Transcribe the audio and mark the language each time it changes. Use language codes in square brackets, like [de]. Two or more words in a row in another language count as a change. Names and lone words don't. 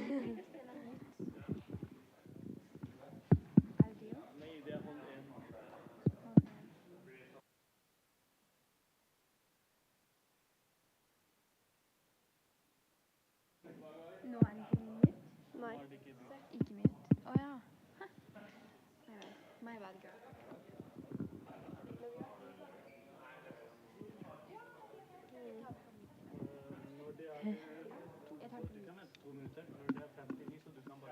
[no] Nå er det ikke minutt. Nei. Ikke minutt. Åja. [en] My bad girl. [no] Jeg tar 2 minutter. vente 2 minutter. Når det er 59, så du kan bare...